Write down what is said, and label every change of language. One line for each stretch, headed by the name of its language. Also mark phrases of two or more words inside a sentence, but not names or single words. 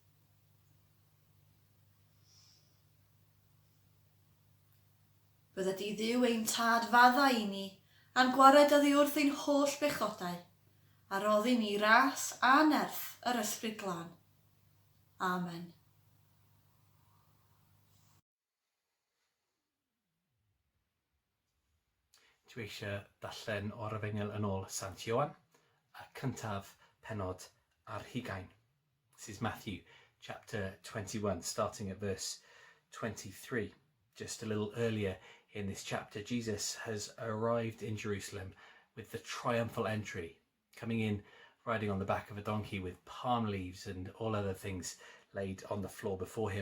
Welsh: Bydde di Dduw ein tad fadda I ni, a'n gwared oddi wrth ein holl bechodau, a roddi ni ras a nerth yr Ysbryd Glân. Amen. Dwi eisiau darllen o'r Efengyl yn ôl Sant Ioan, a cyntaf penod ar 20.
English: This is Matthew chapter 21, starting at verse 23. Just a little earlier in this chapter, Jesus has arrived in Jerusalem with the triumphal entry, coming in riding on the back of a donkey with palm leaves and all other things laid on the floor before him.